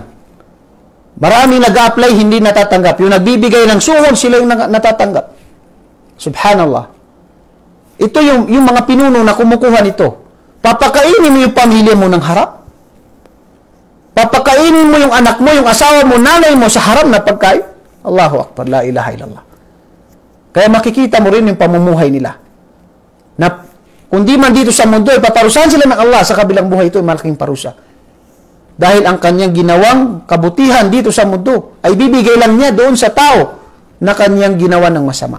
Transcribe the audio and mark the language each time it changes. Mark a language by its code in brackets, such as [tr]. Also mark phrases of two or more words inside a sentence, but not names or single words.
[tl] Maraming nag-apply, hindi natatanggap. Yung nagbibigay ng suhol, sila yung natatanggap. Subhanallah. Ito yung mga pinuno na kumukuha nito. Papakainin mo yung pamilya mo ng harap. Papakainin mo yung anak mo, yung asawa mo, nanay mo sa haram na pagkain. [ar] الله أكبر، لا إله إلا الله. [tl] Kaya makikita mo rin yung pamumuhay nila. Na kung di man dito sa mundo, ipaparusahan sila ng Allah sa kabilang buhay, ito ay malaking parusa. Dahil ang kanyang ginawang kabutihan dito sa mundo ay bibigay lang niya doon sa tao na kanyang ginawa ng masama.